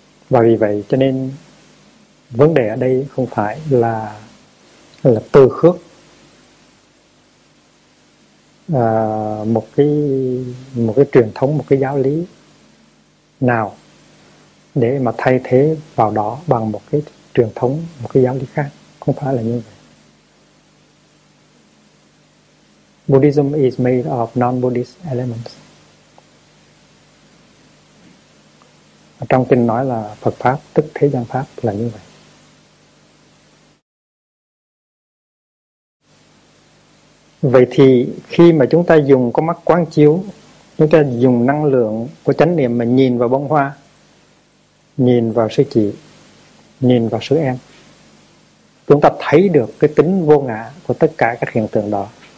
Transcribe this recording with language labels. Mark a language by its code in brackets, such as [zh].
[vi] Và vì vậy cho nên vấn đề ở đây không phải là từ khước một cái truyền thống, một cái giáo lý nào để mà thay thế vào đó bằng một cái truyền thống, một cái giáo lý khác. Không phải là như vậy. [en] Buddhism is made of non-Buddhist elements. [vi] Trong kinh nói là Phật Pháp tức thế gian Pháp là như vậy. Vậy thì khi mà chúng ta dùng con mắt quán chiếu, chúng ta dùng năng lượng của chánh niệm mà nhìn vào bông hoa, nhìn vào sư chị, nhìn vào sư em, chúng ta thấy được cái tính vô ngã của tất cả các hiện tượng đó.